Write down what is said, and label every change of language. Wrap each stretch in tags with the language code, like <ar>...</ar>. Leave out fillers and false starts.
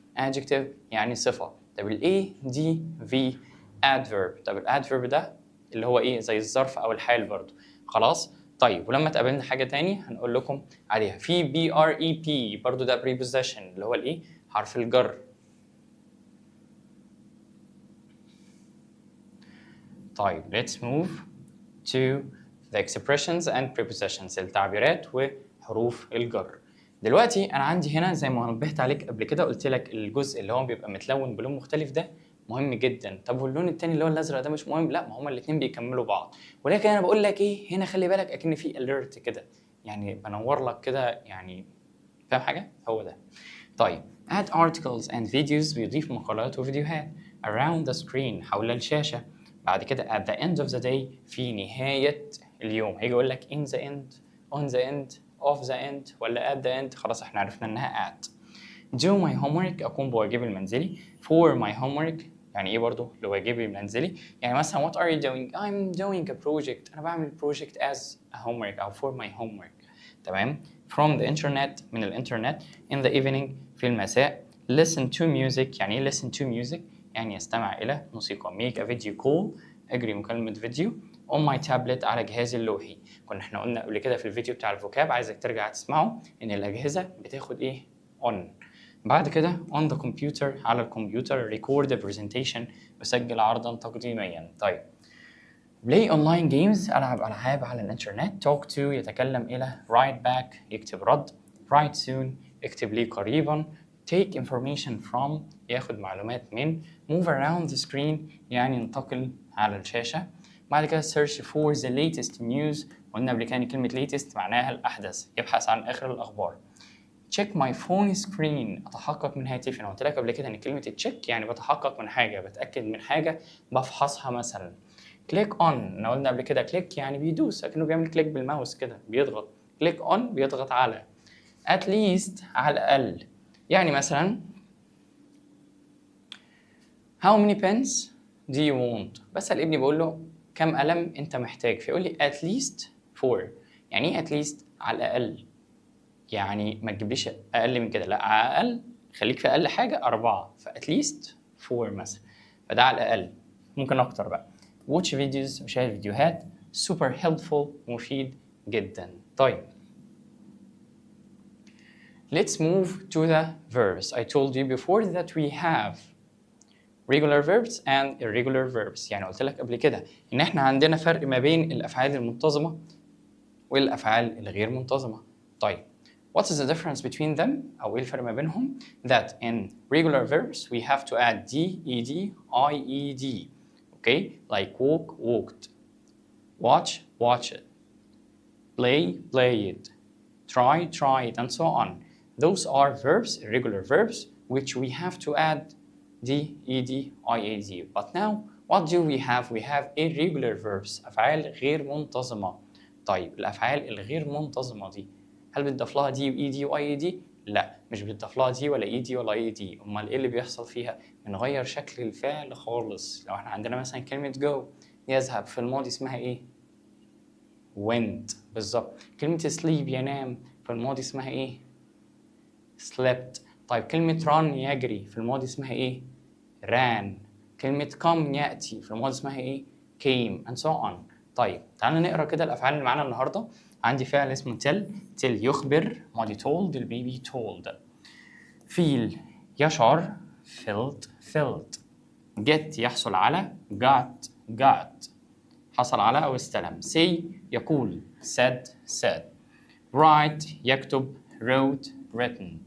<ar>adjective يعني صفة. طب الاي دي في adverb. طب الادفيرب ده اللي هو ايه؟ زي الظرف او الحال برضو. خلاص. طيب ولما تقابلنا حاجه تاني هنقول لكم عليها. في بي ار اي بي برضو ده preposition اللي هو الايه؟ حرف الجر.</ar> <en>طيب let's move to the expressions and prepositions</en> <ar>التعبيرات وحروف الجر. دلوقتي انا عندي هنا زي ما نبهت عليك قبل كده، قلت لك الجزء اللي هو بيبقى متلون بلون مختلف ده مهم جدا. طب واللون التاني اللي هو الازرق ده مش مهم؟ لا، ما هما الاثنين بيكملوا بعض. ولكن انا بقول لك ايه هنا؟ خلي بالك اكن في alert كده، يعني بنور لك كده يعني. فاهم حاجه؟ هو ده.</ar> <en>طيب add articles and videos</en> <ar>بيضيف مقالات وفيديوهات.</ar> <en>around the screen</en> <ar>حول الشاشة.</ar> <en>بعد كده at the end of the day</en> <ar>في نهاية اليوم. هيجي يقول لك</ar> <en>in the end, on the end, of the end ولا at the end.</en> <ar>خلاص احنا عرفنا انها at.</ar> <en>do my homework</en> <ar>أقوم بواجبي المنزلي.</ar> <en>for my homework</en> <ar>يعني ايه برضو لواجبي المنزلي؟ يعني مثلا</ar> <en>what are you doing؟ I'm doing a project.</en> <ar>أنا بعمل</ar> <en>project as a homework أو for my homework.</en> <ar>تمام.</ar> <en>from the internet</en> <ar>من الانترنت.</ar> <en>in the evening</en> <ar>في المساء.</ar> <en>listen to music</en> <ar>يعني ايه listen to music؟ يعني يستمع إلى موسيقى.</ar> <en>make a video call</en> <ar>أجري مكالمة فيديو. on my tablet على جهازي اللوحي. كنا احنا قلنا قبل كده في الفيديو بتاع الفوكاب، عايزك ترجع تسمعه، إن الأجهزة بتاخد إيه؟ on. بعد كده</ar> <en>on the computer</en> <ar>على الكمبيوتر.</ar> <en>record the presentation</en> <ar>بسجل عرضا تقديميا. طيب</ar> <en>play online games</en> <ar>ألعب ألعاب على الإنترنت.</ar> <en>talk to</en> <ar>يتكلم إلى.</ar> <en>write back</en> <ar>يكتب رد.</ar> <en>write soon</en> <ar>اكتب لي قريبا.</ar> <en>take information from</en> <ar>ياخد معلومات من.</ar> <en>move around the screen</en> <ar>يعني ينتقل على الشاشة. بعد كده</ar> <en>search for the latest news.</en> <ar>قلنا قبل كده كلمة latest معناها الأحدث، يبحث عن آخر الأخبار.</ar> <en>check my phone screen</en> <ar>أتحقق من هاتفي. أنا قلت لك قبل كده إن كلمة check يعني بتحقق من حاجة، بتأكد من حاجة، بفحصها مثلا. click on احنا قلنا قبل كده click يعني بيدوس، لكنه بيعمل كليك بالماوس كده بيضغط. click on بيضغط على. at least على الأقل. يعني مثلا</ar> <en>how many pens do you want؟</en> <ar>بسأل ابني بقول له كم قلم أنت محتاج؟ فيقول لي</ar> <en>at least 4.</en> <ar>يعني إيه at least؟ على الأقل. يعني ما تجيبليش أقل من كده، لا على الأقل خليك في أقل حاجة 4. ف at least 4 مثلا. فده على الأقل. ممكن أكتر بقى.</ar> <en>watch videos</en> <ar>مشاهد فيديوهات.</ar> <en>super helpful</en> <ar>مفيد جدا.</ar> <en>طيب let's move to the verbs. I told you before that we have regular verbs and irregular verbs.</en> <ar>يعني قلت لك قبل كده إن إحنا عندنا فرق ما بين الأفعال المنتظمة والأفعال الغير منتظمة.</ar> <en>طيب what is the difference between them</en> <ar>أو إيه الفرق ما بينهم؟</ar> <en>That in regular verbs we have to add d, ed, ied. Okay, like walk, walked, watch, watched, play, played, try, tried, and so on. Those are verbs, irregular verbs, which we have to add d, ed, ied. But now, what do we have? We have irregular verbs,</en> <ar>أفعال غير منتظمة. طيب الأفعال الغير منتظمة دي هل بتضاف لها دي وإي وآي دي؟ لا، مش بتضاف لها دي ولا إي دي ولا آي دي. أمال إيه اللي بيحصل فيها؟ بنغير شكل الفعل خالص. لو إحنا عندنا مثلا كلمة go يذهب في الماضي اسمها إيه؟ went. بالظبط. كلمة sleep ينام في الماضي اسمها إيه؟ slept. طيب كلمة run يجري في الماضي اسمها إيه؟ ran. كلمة come يأتي في الماضي اسمها إيه؟ came and so on. طيب تعالوا نقرا كده الأفعال اللي معانا النهاردة. عندي فعل اسمه tell يخبر، ماضي told البيبي told. feel يشعر، felt. get يحصل على، got حصل على أو استلم. say يقول، said. write يكتب، written.</ar>